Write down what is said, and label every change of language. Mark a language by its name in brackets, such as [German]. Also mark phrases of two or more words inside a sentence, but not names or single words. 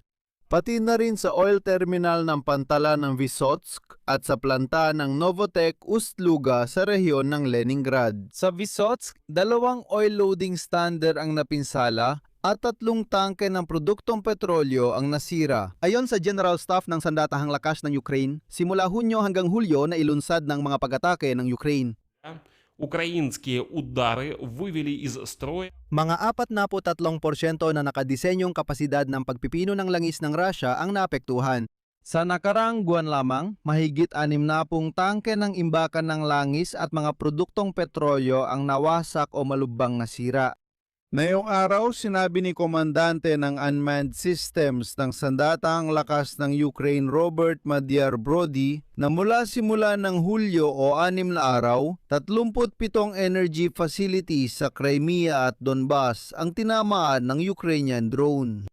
[Filipino] Pati na rin sa [English] oil terminal [Filipino] ng Pantala ng Vysotsk at sa planta ng Novotek Ust-Luga sa rehiyon ng Leningrad. Sa Vysotsk, 2 [English] oil loading stander [Filipino] ang napinsala at 3 tangke ng produktong petrolyo ang nasira. Ayon sa General Staff ng Sandatahang Lakas ng Ukraine, simula Hunyo hanggang Hulyo na ilunsad ng mga pag-atake ng Ukraine. [Ukrainian] Українські удари вивели із строю [Filipino] Mga 43% na nakadisenyong kapasidad ng pagpipino ng langis ng Russia ang naapektuhan. Sa nakaraang buwan lamang, mahigit 60 tangke ng imbakan ng langis at mga produktong petrolyo ang nawasak o malubhang nasira. Ngayong araw, sinabi ni Komandante ng Unmanned Systems ng Sandatahang Lakas ng Ukraine Robert Madyar Brody na mula simula ng Hulyo o 6 na araw, 37 [English] energy facilities [Filipino] sa Crimea at Donbas ang tinamaan ng Ukrainian drone.